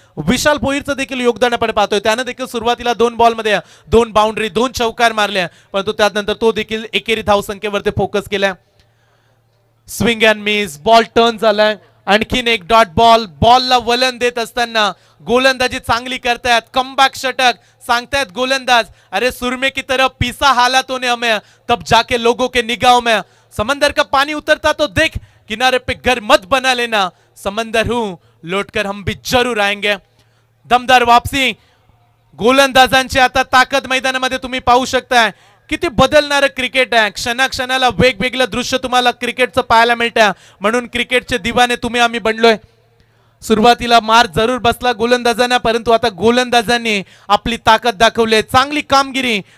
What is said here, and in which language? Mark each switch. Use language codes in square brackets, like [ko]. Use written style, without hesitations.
[mr] विशाल भोईरचं देखील योगदान आपण पाहतोय. त्यानं देखील सुरुवातीला 2 बॉल मध्ये 2 बाउंड्री 2 चौकार मारल्या. परंतु त्यानंतर तो देखील एकेरी धावसंख्येवरती फोकस केला. Swing and miss, ball turn झालाय. आणखीन एक डॉट बॉल. बॉलला वलन देत असताना गोलंदाजी चांगली करतायत. कमबॅक षटक सांगतायत गोलंदाज. [hi] अरे सुरमे की तरह पीसा हालातों ने हमें, तब जाके लोगों के निगाहों में. समंदर का पानी उतरता तो देख, किनारे पे घर मत बना लेना. समंदर हूं, लौटकर हम भी जरूर आएंगे. [mr] दमदार वापसी गोलंदाजांची आता ताकद मैदानामध्ये तुम्ही पाहू शकताय. किती बदलणारं क्रिकेट आहे. क्षणाक्षणाला वेगवेगळं दृश्य तुम्हाला क्रिकेटचं पाहायला मिळतं. म्हणून क्रिकेटचे दिवाने तुम्ही आम्ही बनलोय. सुरुवातीला मार जरूर बसला गोलंदाजांना, परंतु आता गोलंदाजांनी आपली ताकद दाखवली. चांगली कामगिरी.